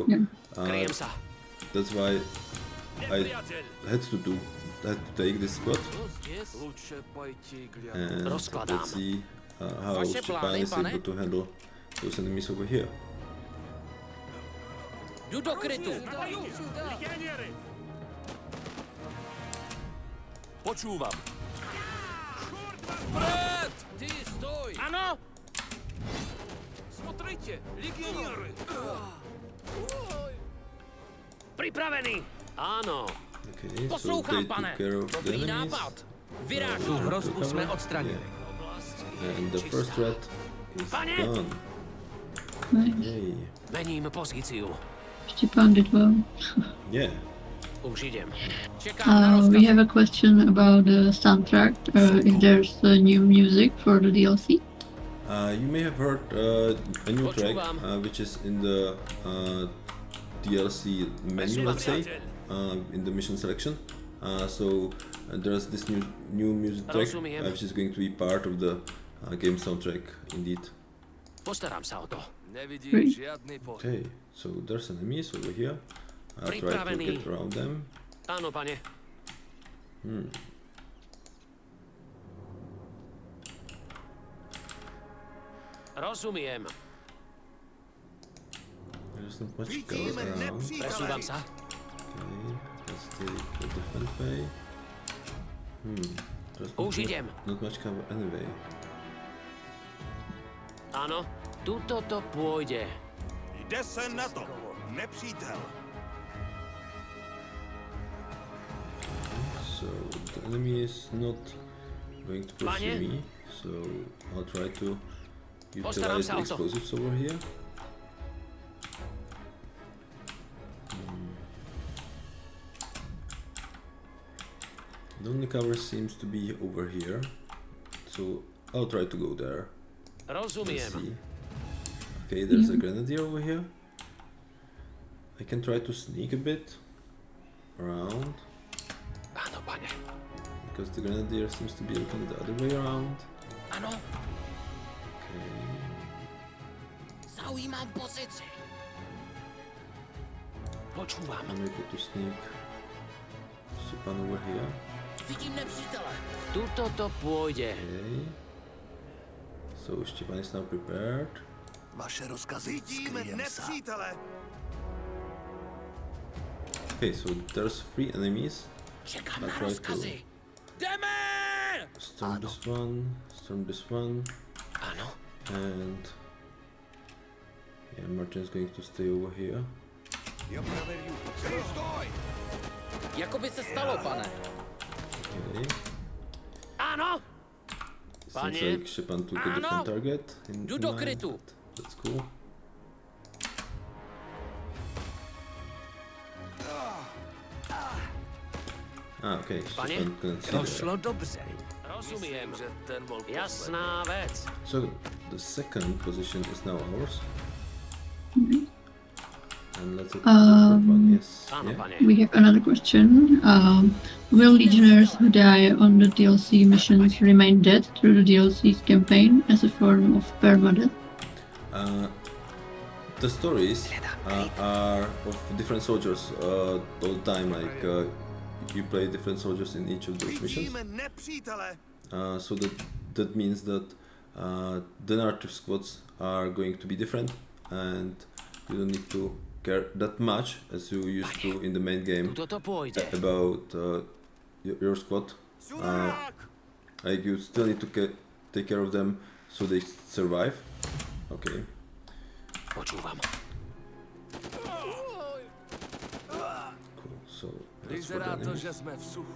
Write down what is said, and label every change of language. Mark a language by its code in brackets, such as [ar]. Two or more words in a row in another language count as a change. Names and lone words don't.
[sk] Kryjem sa. [en] that's why I had to take this squad, and let's see how Stepan is able to handle those enemies over here. [cs] Jdu do krytu. [sk] Počúvam. Vpred! Ty stoj! Ano! [ru] Смотрите, легионеры. [sk] Pripravený. Áno. [en] Okay, so they [cs] Poslouchám, [en] took [cs] pane. [en] care of the [cs] Dobrý [en] enemies. [cs] nápad. Vyrážím. Tu hrozbu jsme odstranili. [en] And the first threat is done. Nice. Yay. [sk] Mením pozíciu. [en] Stepan did well. Yeah. [sk] Už idem. [cs] Čekám na [en] We [cs] rozkaz. [en] have a question about the soundtrack. If there's new music for the DLC. You may have heard a new track which is in the DLC menu, let's say, in the mission selection. So there's this new music track which is going to be part of the game soundtrack, indeed. [sk] Postarám sa o to. Nevidím žiadny pohyb. [en] Okay, so there's enemies over here. I'll try to [sk] Pripravený. [en] get around them. [sk] Áno, pane. Rozumiem. [en] There's not much cover around. [sk] Presúvam sa. [en] Okay, let's take a different way. There's [sk] Už idem. [en] not much cover anyway. [sk] Áno, tuto to pôjde. [cs] Jde se na to. Nepřítel. [en] So the enemy is not going to pursue me, so I'll try to [sk] Postaram [en] utilize [sk] sa [en] the [sk] o to. [en] explosives over here. The only cover seems to be over here, so I'll try to go there. Let's [sk] Rozumiem. [en] see. Okay, there's a grenadier over here. I can try to sneak a bit around, [sk] Áno, pane. [en] because the grenadier seems to be looking the other way around. [cs] Ano, [en] Okay. [cs] zaujímám pozici. [sk] Počúvam. [en] I'm able to sneak Stepan over here. [cs] Vidím nepřítele. [sk] Tuto to pôjde. [en] Okay. So Stepan is now prepared. [cs] Vaše rozkazy. Vidíme nepřítele. [en] Okay, so there's 3 enemies. [cs] Čekám [en] I'll [cs] na [en] try [cs] rozkazy. Jdeme! [en] to storm this one, [sk] Áno. [en] and yeah, Martin's going to stay over here. [cs] Já provedu. Stoj! Jako by se stalo, pane. [en] Okay. [sk] Áno. [en] Seems [sk] Panie. [en] like Stepan took a different target. [cs] Jdu do krytu. [en] That's cool. Okay, [sk] Panie? [en] Stepan couldn't see [cs] To [en] there. [cs] šlo dobře. [sk] Rozumiem. Že ten bol posledný. Jasná vec. [en] So the second position is now ours. And let's look at the third one. Yes. [sk] Áno, [en] Yeah. [sk] pane. [en] We have another question. Will Legionnaires who die on the DLC missions remain dead through the DLC's campaign as a form of permadeath? The stories are of different soldiers all the time. Like you play different soldiers in each of those missions. [cs] Vidíme nepřítele. [en] So that means that the narrative squads are going to be different, and you don't need to care that much as you used to in the main game [sk] Tuto to pôjde. [en] about your squad. Like you still need to take care of them so they survive. Okay. [sk] Počúvam. [en] Cool. So [sk] Vyzerá to, že jsme v suchu.